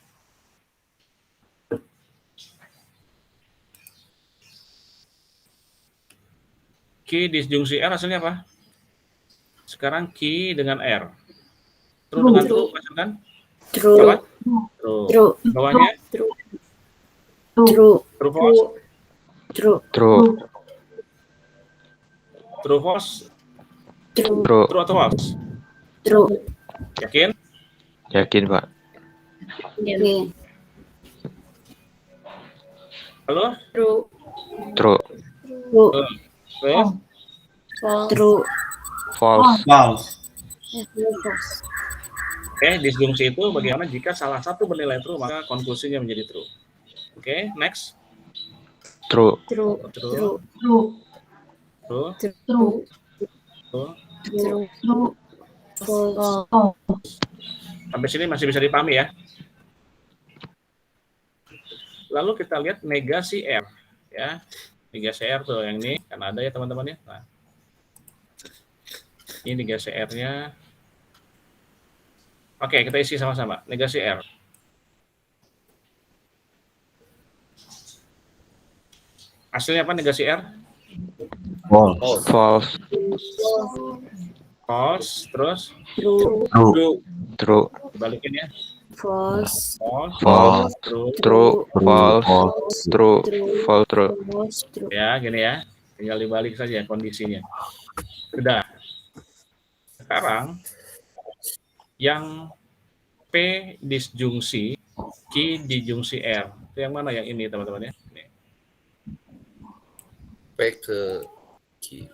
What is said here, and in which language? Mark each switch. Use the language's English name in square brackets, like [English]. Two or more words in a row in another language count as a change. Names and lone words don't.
[Indonesian] Key disjungsi R hasilnya apa? Sekarang key dengan R. True dengan true, kan? True. Bawah? True. True. Bawahnya? [English] True. True. True false? [Indonesian] True. True. [English] True false? [Indonesian] True. True. True atau false? True. Yakin? Yakin, Pak. Yakin. Halo? True. True. True. True. True. False. False. Oke, disjungsi itu bagaimana jika salah satu bernilai true maka konklusinya menjadi true. Oke, next. True. True. True. True. True. True. True. [English] True. True. False. [Indonesian] Sampai sini masih bisa dipahami ya. Lalu kita lihat negasi R ya. Negasi R tuh yang ini kan ada ya teman-teman ya. Nah. Ini negasi R-nya. Oke, kita isi sama-sama. Negasi R. Hasilnya apa negasi R? False. False. False, terus True. true. True. Balikin ya. False. False, False. true. [English] True. False. True. False. True. False. True. [Indonesian] Ya, gini ya. Tinggal dibalik saja kondisinya. Sudah. Sekarang yang P disjungsi, Q dijungsi R. Itu yang mana yang ini teman-teman ya? Ini. P ke Q.